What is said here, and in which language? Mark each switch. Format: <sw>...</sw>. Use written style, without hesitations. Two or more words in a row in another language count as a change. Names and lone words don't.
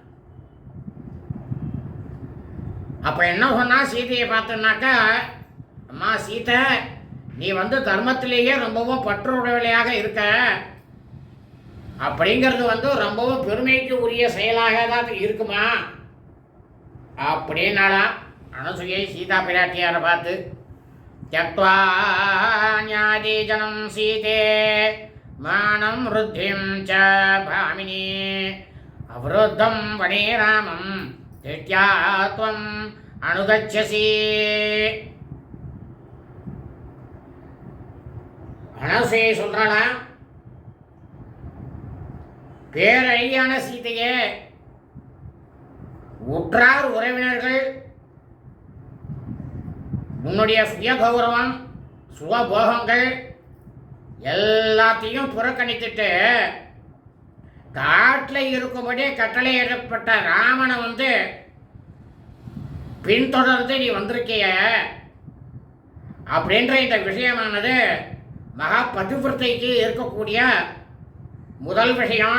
<ta>அப்ப என்ன சொன்னா சீதையை பார்த்தோம்னாக்கா, அம்மா சீதை, நீ தர்மத்திலேயே ரொம்பவும் பற்றுடையவளையாக இருக்க. அப்படிங்கிறது ரொம்பவும் பெருமைக்கு உரிய செயலாக தான் இருக்குமா அப்படின்னாலாம். அனுசூயை சீதா பிராட்டியாரை பார்த்து</ta> <sa>त्यक्त्वा न्यादिजनं सीते मानं वृद्धिं च भामिनी अवरुद्धं वने रामं तिष्ट्या त्वम् अनुगच्छसि.</sa> <ta>அனசே சொல்றாளா, பேரழியான சீதையே, உற்றார் உறவினர்கள் உன்னுடைய சுய கௌரவம் சுகபோகங்கள் எல்லாத்தையும் புறக்கணித்துட்டு காட்டில் இருக்கும்படி கட்டளையிடப்பட்ட ராமனை பின்தொடர்ந்து நீ வந்திருக்கிய அப்படின்ற இந்த விஷயமானது மகா பதிவிரத்தைக்கு இருக்கக்கூடிய முதல் விஷயம்.</ta>